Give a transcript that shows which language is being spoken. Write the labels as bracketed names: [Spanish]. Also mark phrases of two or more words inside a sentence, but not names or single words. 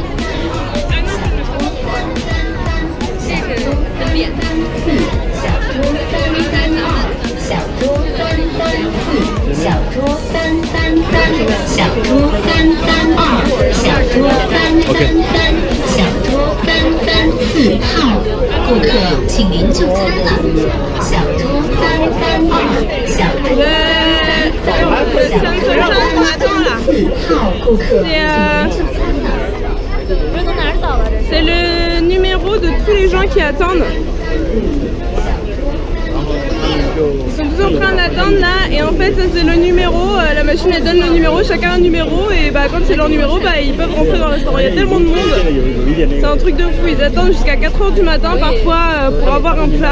[Chinese] 小桌334，小桌333，小桌332，小桌333，小桌334号，顾客，请您就餐了。小桌332，小桌334号，顾客，请您就餐了。 [French] C'est le numéro de tous les gens qui attendent. Ils sont tous en train d'attendre là et en fait ça c'est le numéro, la machine elle donne le numéro, chacun un numéro et bah quand c'est leur numéro bah ils peuvent rentrer dans le restaurant. Il y a tellement de monde, c'est un truc de fou, ils attendent jusqu'à 4h du matin parfois pour avoir un plat.